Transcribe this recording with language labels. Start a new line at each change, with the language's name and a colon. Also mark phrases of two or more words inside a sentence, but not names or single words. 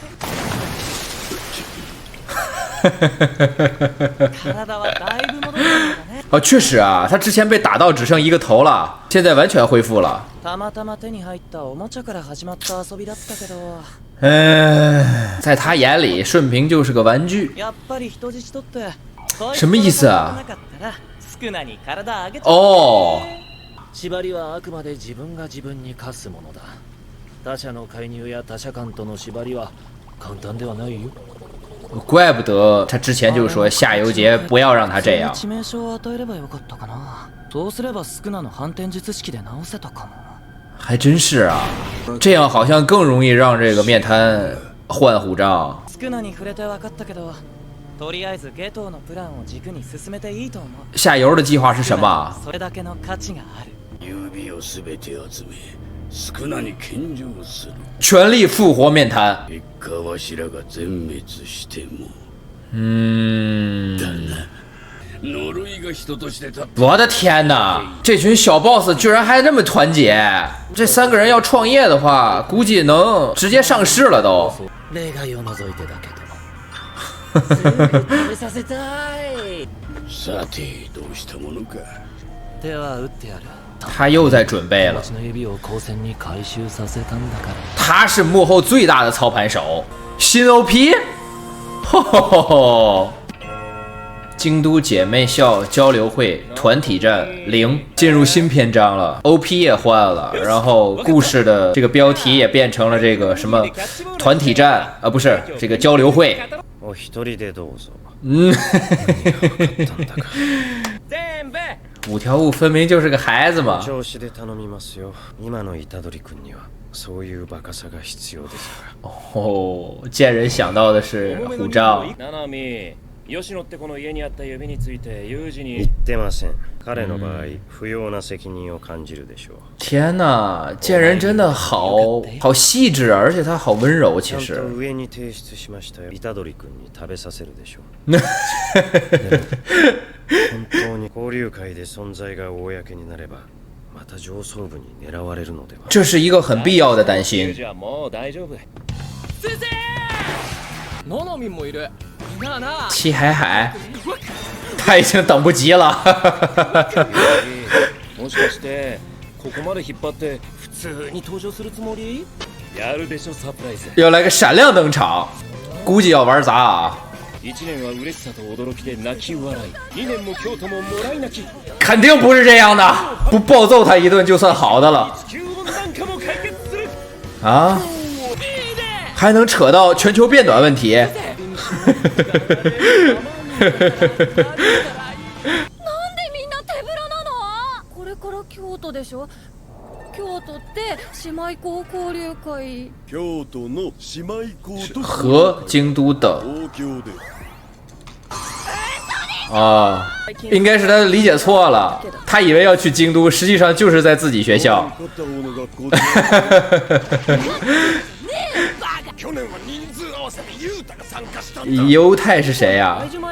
Chinese: 哦，确实啊，他之前被打到只剩一个头了，现在完全恢复了。在他眼里，顺平就是个玩具。什么意思啊？哦。
Japanese: 縛りはあくまで自分が自分に課すものだ。他者の介入や他者間との縛りは簡単ではないよ。
Chinese: 怪不得他之前就说夏油杰不要让他这样。
Japanese: 致命傷を与えればよかったかな。そうすればスクナの反転術式で直せたかも。
Chinese: 还真是あ。这样好像更容易让这个面瘫换护照。
Japanese: スクナに触れて分かったけど。とりあえずゲトウのプランを軸に進めていいと思う。
Chinese: 夏油的计划是什么？
Japanese: それだけの価値がある。指をすべて集め、スクナに献上する。全力复活面瘫。一家わしらが全滅しても。だな。呪いが人として立って。
Chinese: 我的天哪！这群小 boss 居然还那么团结！这3个人要创业的话，估计能直接上市了都。
Japanese: 例外を除いてだけど。食べさせたい。さてどうしたものか。手は打ってやる。
Chinese: 他又在准备了。他是幕后最大的操盘手，新 OP。京都姐妹校交流会团体战0进入新篇章了 ，OP 也换了，然后故事的这个标题也变成了这个什么团体战啊，不是这个交流会。五条悟分明就是个孩子嘛。哦，见人想到的是护照。
Japanese: 吉野ってこの家にあった指について有事に言ってません。彼の場合、不要な責任を感じるでしょう。
Chinese: 天哪，见人真的好细致，而且他好温柔。其实。
Japanese: 上に提出しましたよ。虎杖君に食べさせるでしょう。本当に交流会で存在が公になれば、また上層部に狙われるのでは。
Chinese: 这是一个很必要的担心。齐海海，他已经等不及了。
Japanese: もしかしてここまで引っ張って普通に登場するつもり？やるでしょサプライズ。
Chinese: 要来个闪亮登场，估计要玩砸啊。
Japanese: 1 年は嬉しさと驚きで泣き笑い、2年も京都ももらい泣き。
Chinese: 肯定不是这样的，不暴揍他一顿就算好的了。啊？还能扯到全球变暖问题？
Japanese: なんでみんな手ぶらなの？これから京都でしょ？京都って姉妹校交流会。京都の姉妹校と
Chinese: 和京都的。啊，应该是他理解错了，他以为要去京都，实际上就是在自己学校。犹太是谁呀？